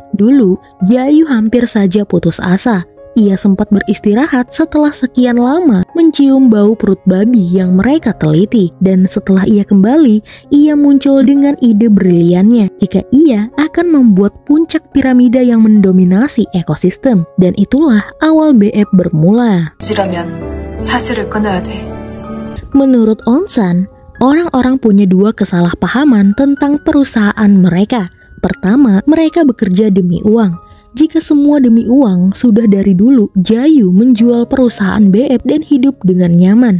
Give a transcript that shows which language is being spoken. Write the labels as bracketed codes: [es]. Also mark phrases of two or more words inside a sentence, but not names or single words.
[id] Dulu, Jayu hampir saja putus asa. Ia sempat beristirahat setelah sekian lama mencium bau perut babi yang mereka teliti. Dan setelah ia kembali, ia muncul dengan ide briliannya jika ia akan membuat puncak piramida yang mendominasi ekosistem. Dan itulah awal BF bermula. [ko] 사슬을 끊어야 돼. [id] Menurut Onsan, orang-orang punya dua kesalahpahaman tentang perusahaan mereka. Pertama, mereka bekerja demi uang. Jika semua demi uang, sudah dari dulu Jayu menjual perusahaan BF dan hidup dengan nyaman.